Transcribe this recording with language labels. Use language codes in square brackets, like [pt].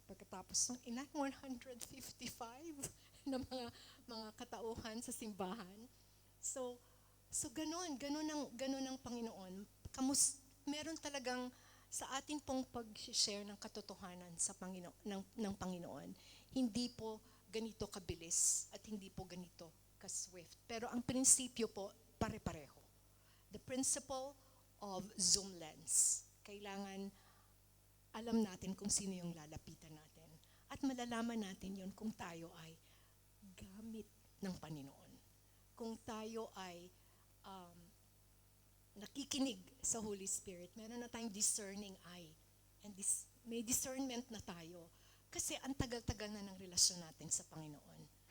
[tl] Pagkatapos ng 155 na mga katauhan sa simbahan. So ganun ang Panginoon. Meron talagang sa atin pong pag-share ng katotohanan sa ng Panginoon, hindi po ganito kabilis at hindi po ganito ka-swift. Pero ang prinsipyo po, pare-pareho. [en] The principle of zoom lens. [tl] Kailangan alam natin kung sino yung lalapitan natin. At malalaman natin yun kung tayo ay gamit ng Panginoon. Kung tayo ay nakikinig sa Holy Spirit, meron na tayong discerning eye. And may discernment na tayo. Kasi ang tagal-tagal na ng relasyon natin sa Panginoon.